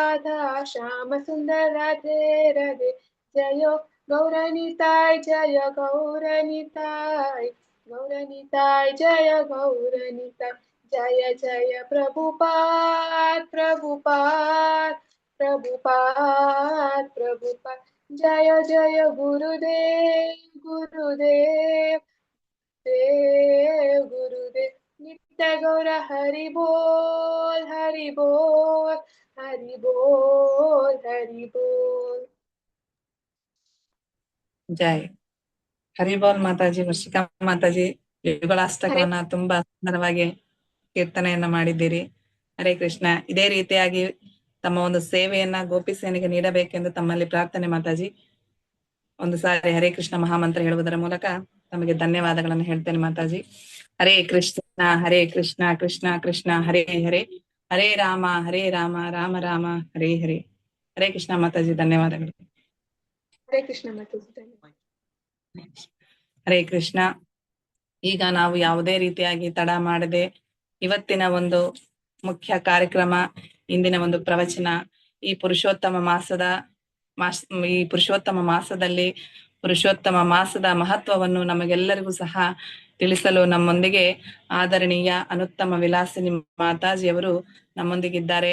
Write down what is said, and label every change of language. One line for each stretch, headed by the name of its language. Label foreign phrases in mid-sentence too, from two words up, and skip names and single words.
Hindi: राधे राधे जय गौरनिताय जय गौरनिताय जय गौरनिताय जय जय प्रभुपाद जय जय गुरुदेव नित्य गौर हरि बोल हरि बोल हरि बोल हरि बोल
Kannada: ಜೈ ಹರಿಬೋಲ್ ಮಾತಾಜಿ. ವರ್ಷಿಕಾ ಮಾತಾಜಿ ಯುಗಳಾಷ್ಟಕವನ್ನ ತುಂಬಾ ಸುಂದರವಾಗಿ ಕೀರ್ತನೆಯನ್ನ ಮಾಡಿದ್ದೀರಿ. ಹರೇ ಕೃಷ್ಣ. ಇದೇ ರೀತಿಯಾಗಿ ತಮ್ಮ ಒಂದು ಸೇವೆಯನ್ನ ಗೋಪಿಸೇನೆಗೆ ನೀಡಬೇಕೆಂದು ತಮ್ಮಲ್ಲಿ ಪ್ರಾರ್ಥನೆ ಮಾತಾಜಿ. ಒಂದು ಸಾರಿ ಹರೇ ಕೃಷ್ಣ ಮಹಾಮಂತ್ರ ಹೇಳುವುದರ ಮೂಲಕ ತಮಗೆ ಧನ್ಯವಾದಗಳನ್ನು ಹೇಳ್ತೇನೆ ಮಾತಾಜಿ.
Sanskrit: ಹರೇ ಕೃಷ್ಣ ಕೃಷ್ಣ ಕೃಷ್ಣ ಹರೇ ಹರೇ ಹರೇ ರಾಮ ರಾಮ ರಾಮ ಹರೇ ಹರೇ.
Kannada: ಹರೇ ಕೃಷ್ಣ ಮಾತಾಜಿ, ಧನ್ಯವಾದಗಳು. ಹರೇ ಕೃಷ್ಣ ಮಾತಾಜಿ, ಧನ್ಯವಾದ. ಹರೇ ಕೃಷ್ಣ. ಈಗ ನಾವು ಯಾವುದೇ ರೀತಿಯಾಗಿ ತಡ ಮಾಡದೆ ಇವತ್ತಿನ ಒಂದು ಮುಖ್ಯ ಕಾರ್ಯಕ್ರಮ, ಇಂದಿನ ಒಂದು ಪ್ರವಚನ, ಈ ಪುರುಷೋತ್ತಮ ಮಾಸದಲ್ಲಿ ಪುರುಷೋತ್ತಮ ಮಾಸದ ಮಹತ್ವವನ್ನು ನಮಗೆಲ್ಲರಿಗೂ ಸಹ ತಿಳಿಸಲು ನಮ್ಮೊಂದಿಗೆ ಆದರಣೀಯ ಅನುತ್ತಮ ವಿಲಾಸಿನಿ ಮಾತಾಜಿಯವರು ನಮ್ಮೊಂದಿಗಿದ್ದಾರೆ.